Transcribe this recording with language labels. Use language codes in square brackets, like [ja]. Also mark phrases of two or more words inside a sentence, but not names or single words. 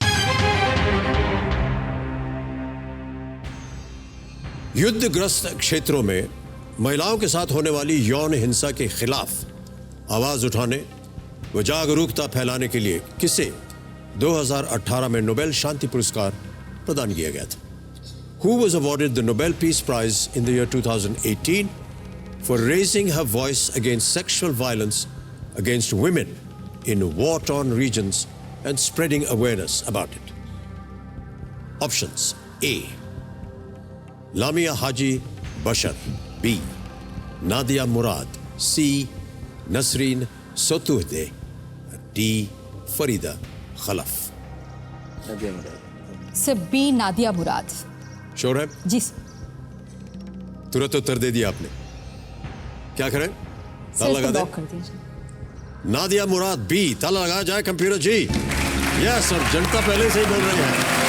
[hi] युद्धग्रस्त क्षेत्रों में महिलाओं के साथ होने वाली यौन हिंसा के खिलाफ आवाज उठाने व जागरूकता फैलाने के लिए किसे 2018 में नोबेल शांति पुरस्कार प्रदान किया गया था? [en] Who was awarded the Nobel Peace Prize in the year 2018 for raising her voice against sexual violence against women in war-torn regions and spreading awareness about it? Options: A, Lamia Haji Bashar, B, Nadia Murad, C, Nasreen Sotoudeh, D, Farida Khalaf. [hi] सर बी नादिया मुराद। श्योर है? जी सर। तुरंत उत्तर दे दिया आपने। क्या करें? सर ताला लगा इसको दे। लॉक कर दीजिए। नादिया मुराद बी, ताला लगा जाए कंप्यूटर जी। [en] yes sir, [hi] जनता पहले से ही बोल रही है।